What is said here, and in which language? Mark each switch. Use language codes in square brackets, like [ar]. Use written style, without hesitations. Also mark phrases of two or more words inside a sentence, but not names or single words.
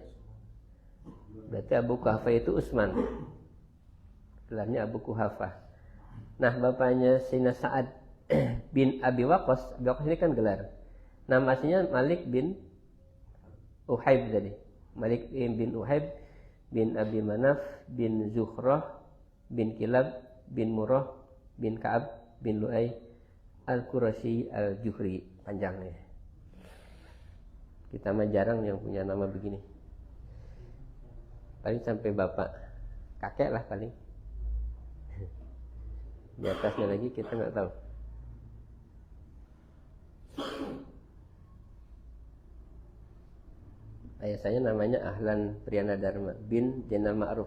[id] Berarti Abu Kuhafah itu Utsman. Gelarnya Abu Kuhafah. Nah, bapaknya Sayyidina Sa'ad bin Abi Waqqas. Abi Waqqas ini kan gelar. Nama aslinya Malik bin Uhaib tadi. Malik bin Uhaib bin Abi Manaf bin Zuhrah bin Kilab bin Murrah bin Ka'ab bin Lu'ay Al-Qurashi Al-Juhri, panjangnya. Kita mah jarang yang punya nama begini. Paling sampai bapak, kakek lah paling. Di atasnya lagi kita nggak tahu. Ayah saya namanya Ahlan Priyana Dharma bin Jenal Ma'ruf.